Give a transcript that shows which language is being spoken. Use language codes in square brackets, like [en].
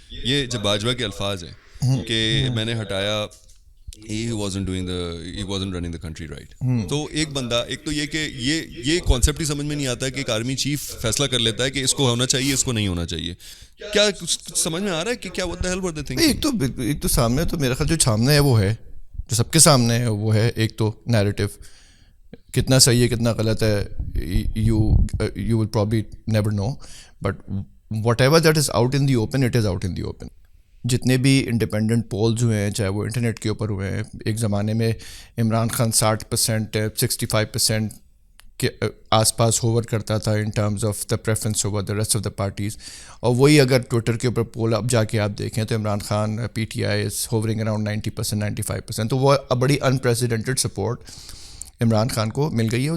[ur] یہ جب باجوہ کے الفاظ ہیں کہ میں نے ہٹایا, [en] he wasn't running the country right. [ur] تو ایک بندہ, ایک تو یہ کہ یہ کانسیپٹ ہی سمجھ میں نہیں آتا کہ ایک آرمی چیف فیصلہ کر لیتا ہے کہ اس کو ہونا چاہیے, اس کو نہیں ہونا چاہیے. کیا کچھ سمجھ میں آ رہا ہے کہ کیا [en] what the hell were they thinking? [ur] ایک تو سامنے, تو میرا خیال جو سامنے ہے وہ ہے, جو سب کے سامنے ہے وہ ہے. ایک تو نیریٹو کتنا صحیح ہے کتنا غلط ہے, [en] you will probably never know, but whatever that is out in the open, it is out in the open. [ur] جتنے بھی انڈیپینڈنٹ پولز ہوئے ہیں, چاہے وہ انٹرنیٹ کے اوپر ہوئے ہیں, ایک زمانے میں عمران خان 60%, 65% کے آس پاس ہوور کرتا تھا [en] In terms of the preference over the rest of the parties. [ur] اور وہی اگر ٹویٹر کے اوپر پول اب جا کے آپ دیکھیں تو Imran Khan P T I [en] is hovering around [ur] 90%, 95%. تو وہ بڑی انپریسیڈنٹڈ سپورٹ عمران خان کو مل گئی ہے.